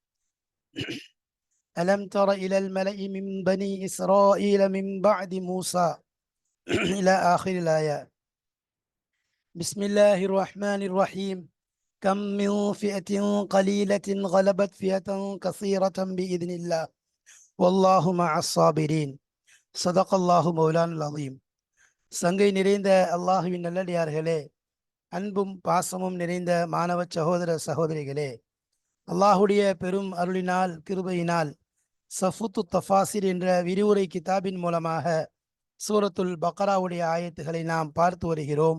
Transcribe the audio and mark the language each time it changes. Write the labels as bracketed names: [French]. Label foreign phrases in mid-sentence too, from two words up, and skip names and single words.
[Arabic] ألم تر إلى الملأ من بني إسرائيل من بعد موسى إلى آخر الآيات. بسم الله الرحمن الرحيم. كم من فئة قليلة غلبت فئة كثيرة بإذن الله والله مع الصابرين. صدق الله مولانا العظيم. [Tamil] சங்கை நிறைந்த அல்லாஹுவின் நல்லடியார்களே, அன்பும் பாசமும் நிறைந்த மாணவ சகோதர சகோதரிகளே, அல்லாஹுடைய பெரும் அருளினால் கிருபையினால் சஃபுத்து தஃபாசிர் என்ற விரிவுரை கிதாபின் மூலமாக சூரத்துல் பக்ராவுடைய ஆயத்துகளை நாம் பார்த்து வருகிறோம்.